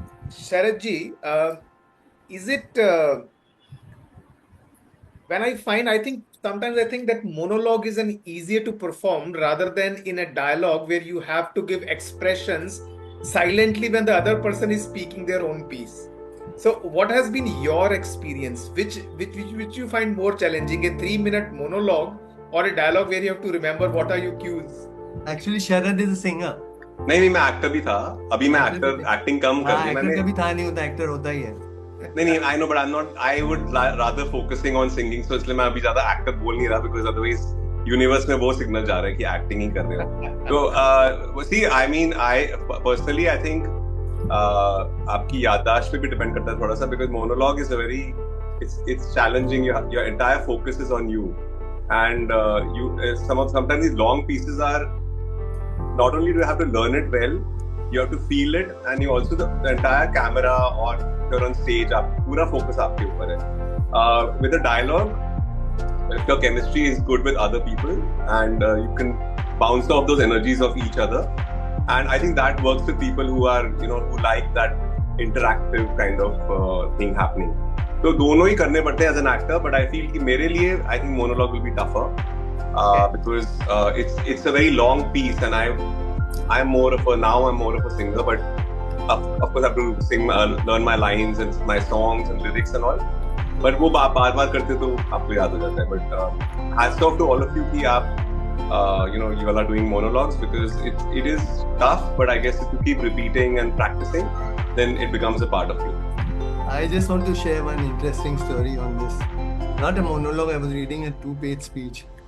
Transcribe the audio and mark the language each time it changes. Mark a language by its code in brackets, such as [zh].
[en] Sharad ji, is it when I think sometimes I think that monologue is an easier to perform rather than in a dialogue where you have to give expressions silently when the other person is speaking their own piece. So what has been your experience? Which you find more challenging, a 3-minute monologue or a dialogue where you have to remember what are your cues? Actually, Sharad is a singer. [hi] नहीं मैं actor भी था, अभी मैं acting कम कर दी मैंने। Actor कभी था नहीं होता, एक्टर होता ही है। नहीं [en] I know but I would rather focusing on singing, [hi] सो इसलिए मैं अभी ज्यादा एक्टर बोल नहीं रहा बिकॉज़ अदरवाइज यूनिवर्स में वो सिग्नल जा रहा है कि एक्टिंग ही कर रहे हो। [en] तो see I mean I personally I think [hi] आपकी याददाश्त पे भी डिपेंड करता है थोड़ा सा, [en] Because monologue is a very it's challenging. Your entire focus is on you, and sometimes these long pieces are not only do you have to learn it well, you have to feel it, and you also the entire camera or you're on stage, [hi] आप पूरा focus आपके ऊपर है. [en] With a dialogue, if your chemistry is good with other people, and you can bounce off those energies of each other, and I think that works with people who are who like that interactive kind of thing happening. [hi] तो दोनों ही करने पड़ते हैं [en] as an actor, but I feel [hi] कि मेरे लिए [en] I think monologue will be tougher because it's a very long piece, and I'm more of a singer, but of course I have to sing, learn my lines and my songs and lyrics and all. [hi] But वो बार करते तो आपको याद हो जाता है. [en] But hats off to all of you [hi] कि आप [en] you all are doing monologues, because it is tough, but I guess if you keep repeating and practicing, then it becomes a part of you. I just want to share one interesting story on this. Not a monologue, I was reading a 2-page speech.